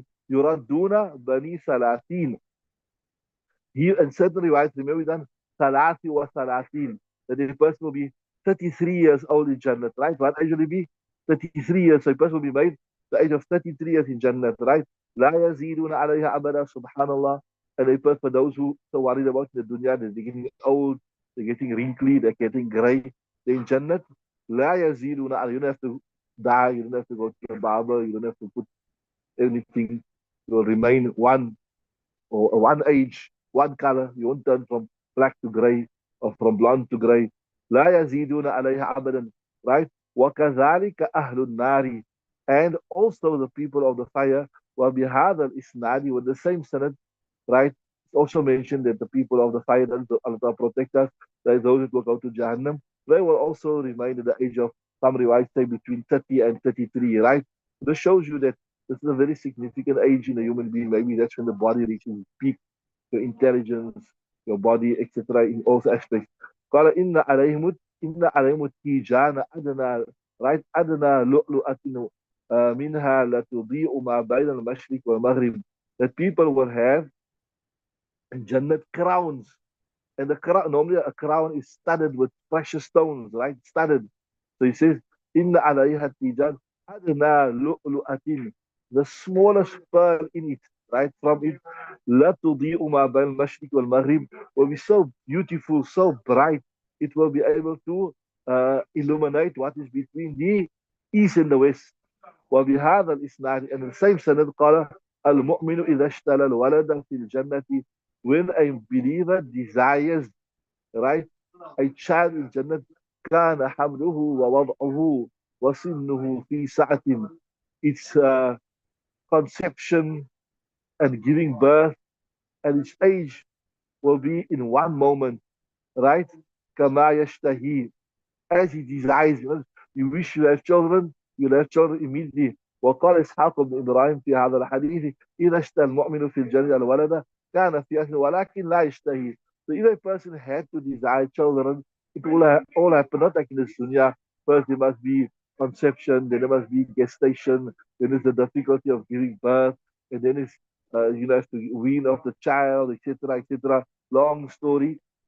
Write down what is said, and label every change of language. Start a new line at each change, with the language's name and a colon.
Arabic: يردون بني ثلاثين.
English: Here in certain riwayats, remember then, Salati wa Salatin, that a person will be 33 years old in Jannah, right? What age will he be? 33 years. So a person will be made the age of 33 years in Jannah, right?
Arabic: لا يزيدون عليها أبدا, subhanallah.
English: And a person, for those who so worried about the dunya, they're getting old, they're getting wrinkly, they're getting gray. They're in Jannah.
Arabic: لا يزيدون عليها.
English: You don't have to die, you don't have to go to the barber, you don't have to put anything. You will remain or one age, one color. You won't turn from black to gray or from blonde to gray.
Arabic: لا يزيدون عليها أبدا, right? وكذلك أهل النار,
English: and also the people of the fire.
Arabic: وبهذا الإسناد,
English: with the same sanad, right? It's also mentioned that the people of the fire, that Allah protect us, that those that will go to Jahannam, they will also remain at the age of, some riwayat say, between 30 and 33, right? This shows you that this is a very significant age in a human being. Maybe that's when the body reaches peak, your intelligence, your body, etc., in all aspects.
Arabic: قال إن عليهم التيجان أدنى, right? أدنى لؤلؤة منها لتضيء ما بين المشرق والمغرب.
English: That people will have in Jannat crowns. And the crown, normally a crown is studded with precious stones, right? Studded. So he says, Inna alayha tijan adna lu'lu'atin. The smallest pearl in it, right? From it, la tudi'u ma bain al-mashriq wal-maghrib, will be so beautiful, so bright. It will be able to illuminate what is between the east and the west.
Arabic: وبهذا الإسناد,
English: and the same sanad,
Arabic: قال المؤمن إذا اشتلى الولد في الجنة,
English: when a believer desires, right, a child in Jannah,
Arabic: كان حمله ووضعه وسنه في ساعة.
English: Its conception and giving birth and its age will be in one moment, right?
Arabic: كما يشتهي,
English: as he desires. You wish you have children, you'll have children immediately.
Arabic: وقال إسحاق بن إبراهيم في هذا الحديث إذا اشتهى المؤمن في الجنة الولد كان في أهله ولكن لا يشتهي.
English: So if a person had to desire children, it will all happen, not like in this dunya. First there must be conception, then there must be gestation, then there's the difficulty of giving birth, and then it's you have to wean off the child, etc., etc. Long story.